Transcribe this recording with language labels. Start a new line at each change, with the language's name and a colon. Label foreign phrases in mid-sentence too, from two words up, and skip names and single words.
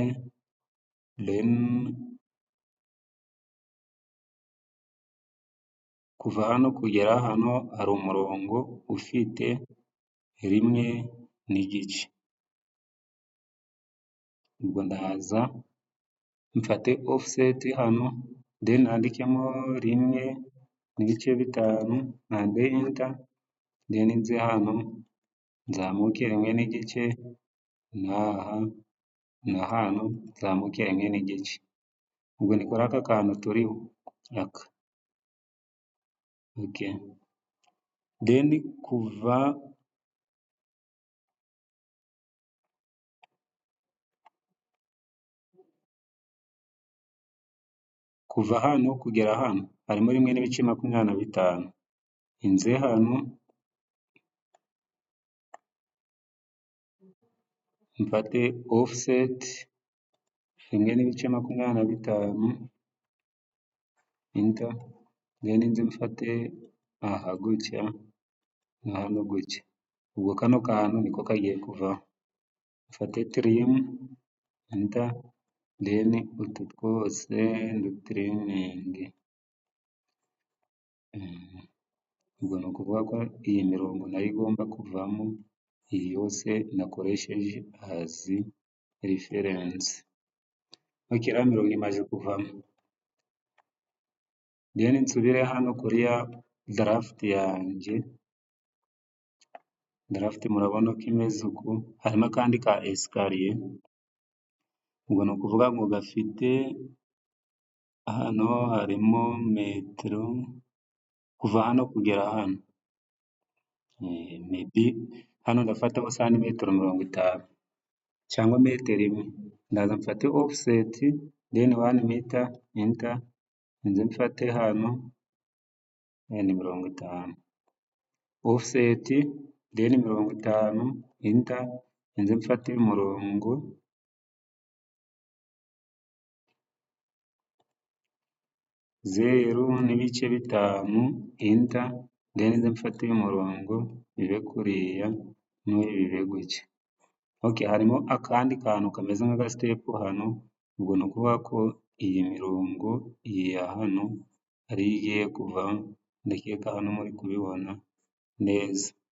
Kinyarwanda: Then kuva hano kugera hano hari umurongo ufite 1.5. ubwo ndaza mfate offset hano, then nandikemo 1.5, nkande
English: enter, then
Kinyarwanda: nze hano nzamuke 1.5, n'aha na hano nzamuke 1.5. ubwo nikora aka kantu turiho aka.
English: Okay, then
Kinyarwanda: kuva hano kugera hano harimo 1.25. inze hano mfate offset 1.25,
English: enter, then
Kinyarwanda: nze mfate aha gutya na hano gutya. ubwo kano kantu niko kagiye kuva, mfate
English: trim, enter, then
Kinyarwanda: utu twose ndutriminge. ubwo ni ukuvuga ko iyi mirongo nayo igomba kuvamo, iyi yose nakoresheje
English: as reference.
Kinyarwanda: Okay, iriya mirongo imaze kuvamo, then nsubire hano kuri ya draft yanjye. Draft murabona ko imeze uku, harimo akandi ka escalier. ubwo ni ukuvuga ngo gafite hano harimo metero kuva hano kugera hano, maybe hano ndafataho santimetero 50 cyangwa metero 1. ndaza mfate
English: offset, then 1 meter, enter,
Kinyarwanda: nze mfate hano ni 50,
English: offset, then 50, enter,
Kinyarwanda: nze mfate umurongo 0.5,
English: enter, then
Kinyarwanda: nze mfate umurongo bibe kuriya n'uyu bibe gutya. Okay, harimo akandi kantu kameze nk'aga step hano, ubwo ni ukuvuga ko iyi mirongo iyi ya hano ari igiye kuva, ndakeka hano muri kubibona neza.